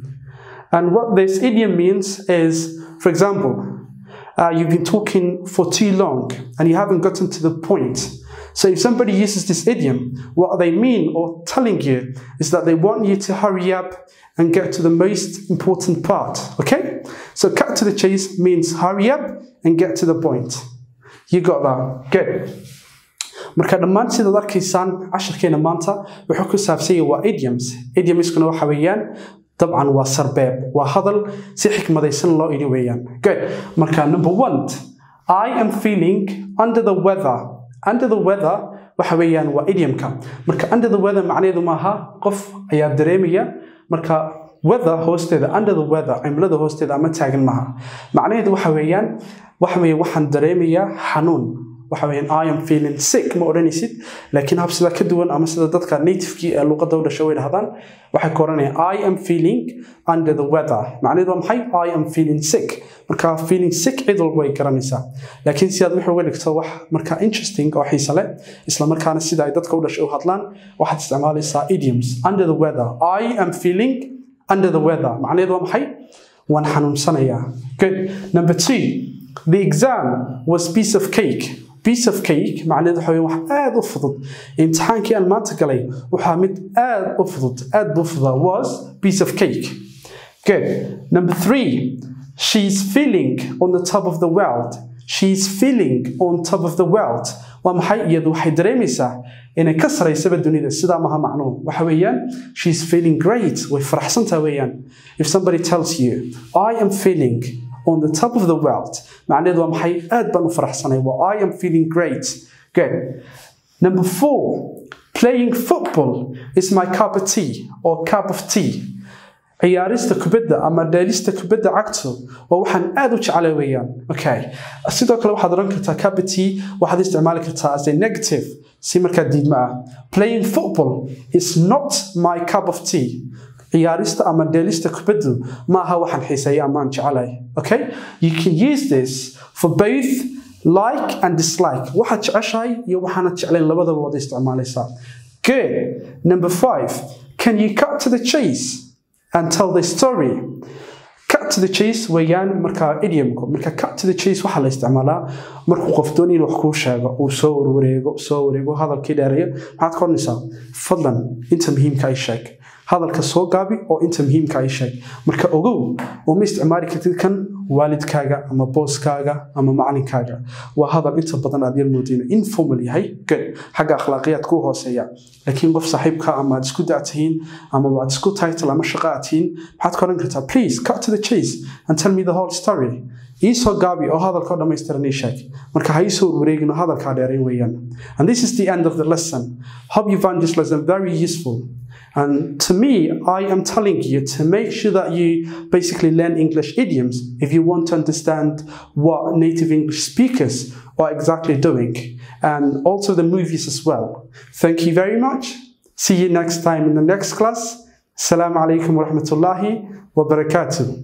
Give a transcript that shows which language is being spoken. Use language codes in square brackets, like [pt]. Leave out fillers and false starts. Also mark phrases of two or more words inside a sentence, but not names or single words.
[en] And what this idiom means is, for example, you've been talking for too long and you haven't gotten to the point. So if somebody uses this idiom, what they mean or telling you is that they want you to hurry up and get to the most important part, okay? So cut to the chase means hurry up and get to the point. You got that? Good. [so] Marka dhammaan sidaad arkaysaan casharkeena maanta wuxuu ku saabsan yahay waa idioms. Idiomskuna waxa weeyaan dabcan waa sarbeeb, waa hadal si xikmadaysan loo idhi weeyaan. [en] Good. Marka number 1, I am feeling under the weather. Under the weather [so] waxa weeyaan waa idiomka. Marka [en] under the weather [so] macnaheedu maaha qof ayaa dareemaya. Marka weather hoosteeda, [en] under the weather, [so] cimilada hoosteeda ama taagan maaha. Macnaheedu waxa weeyaan waxaan dareemayaa xanuun. waxa weeyaan [en] I am feeling sick [so] ma oranaysid, laakiin hab sida ka duwan ama sida dadka native-kii ee luqadda u dhashay way dhahdaan waxay ku oranayaan [en] I am feeling under the weather. [so] Macnaheedu waa maxay? [en] I am feeling sick. [so] Marka [en] feeling sick [so] cid walba way garanaysaa, laakiin si aad wuxuu uga dhigto wax marka interesting oo xiiso leh isla markaana sida ay dadka u dhashay u hadlaan waxaad isticmaalaysaa idioms. [en] Under the weather, I am feeling under the weather. [so] Macnaheedu waa maxay? waan xanuunsanayaa. [en] Good. Number 2, the exam was piece of cake. Piece of cake [so] macnaheedu waxa weeye wax aad u fudud. Imtixaankii aan maanta galay waxa mid aad u fudud, aad buu fududaa, [en] was piece of cake. Good. Number 3, she's feeling on the top of the world. She's feeling on top of the world. [so] waa maxay? iyadu waxay dareemaysaa inay ka saraysaba dunida. sidaa maha macnuhu waxa weeyaan [en] she's feeling great, [so] way faraxsantaa weeyaan. [en] If somebody tells you I am feeling on the top of the world, [so] macnaheedu waa maxay? aad baan u faraxsanay, waa [en] I am feeling great. Good. Number 4, playing football is my cup of tea or cup of tea. [so] ciyaarista kubadda ama dheelista kubadda cagtu waa waxaan aad u jeclay weeyaan. Okay. sidoo kale waxaad oran kartaa [en] cup of tea [so] waxaad isticmaali kartaa [en] as a negative [so] si markaa diidma ah. [en] Playing football is not my cup of tea. [so] ciyaarista ama dheelista kubaddu ma aha waxaan xiiseeyaa ama aan jeclay. [en] Okay? You can use this for both like and dislike. [so] waxaad jeceshahay iyo waxaanad jeclayn labadaba waad isticmaalaysaa. [en] Good. Number 5, can you cut to the chase and tell the story? Cut to the chase [so] weeyaan marka idiomku. Marka [en] cut to the chase [so] waxa la isticmaalaa markuu qof doonay inuu wax kuu sheego uu soo wareego hadalkii dheereeyo. maxaad ka oranaysaa? fadlan inta muhiimka ay sheeg. hadalka soo gaabi oo inta muhiimka ay sheeg. marka ogow uma isticmaali kartid kan waalidkaaga ama booskaaga ama macalinkaaga. waa hadal inta badan aad yar moodeen informal yahay. [en] Good. [so] xagga akhlaaqiyad ku hooseeya, laakiin qof saaxiibka ama aad isku da'tihiin ama aad isku title ama shaqo aad tihiin maxaad ka oran kartaa? [en] Please cut to the chase and tell me the whole story. [so] iisoo gaabi oo hadalka oo dhammaystiran ii sheeg. marka ha iisoo wareegin oo hadalkaa dheerayn weeyaan. [en] And this is the end of the lesson. Hope you found this lesson very useful. And to me, I am telling you to make sure that you basically learn English idioms if you want to understand what native English speakers are exactly doing, and also the movies as well. Thank you very much. See you next time in the next class. [ar] السلام عليكم ورحمة الله وبركاته.